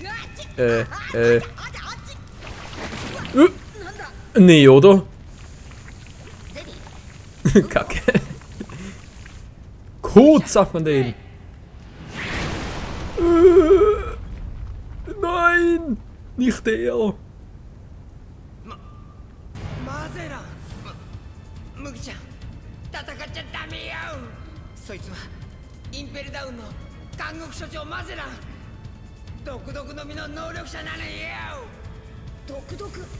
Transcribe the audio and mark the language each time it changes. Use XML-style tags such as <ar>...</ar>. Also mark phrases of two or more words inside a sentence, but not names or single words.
<de>Nee, oder? Kacke. Code, sagt man den. Nein! Nicht der!</de> <ja>マゼラン麦ちゃん戦っちゃダメよ。そいつはインペルダウンの監獄所長マゼラン、毒々の実の能力者なのよ。毒か。</ja>